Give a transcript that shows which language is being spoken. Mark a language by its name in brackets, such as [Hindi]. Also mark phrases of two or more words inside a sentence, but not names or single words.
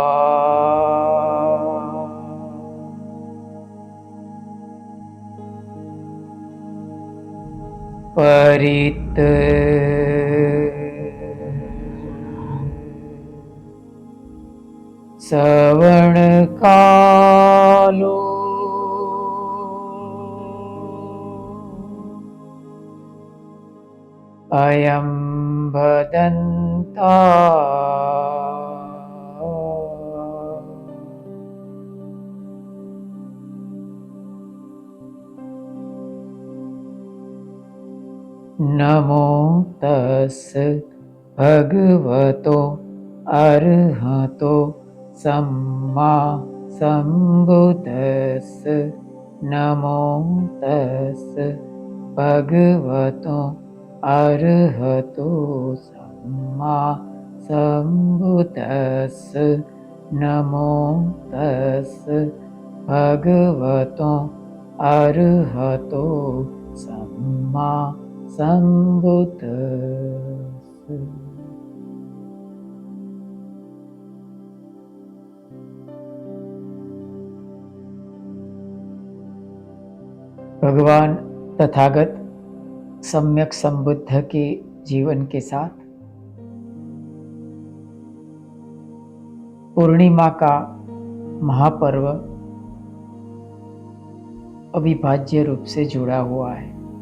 [Pali] परित श्रवणकालो अयं भदन्ता नमो तस् भगवतो अरहतो सम्मा सम्बुद्दस्स नमो तस् भगवतो अरहतो सम्मा सम्बुद्दस्स नमो तस् भगवतो अरहतो सम्मा सम्बुद्दस्स। [Hindi] भगवान तथागत सम्यक संबुद्ध के जीवन के साथ पूर्णिमा का महापर्व अविभाज्य रूप से जुड़ा हुआ है।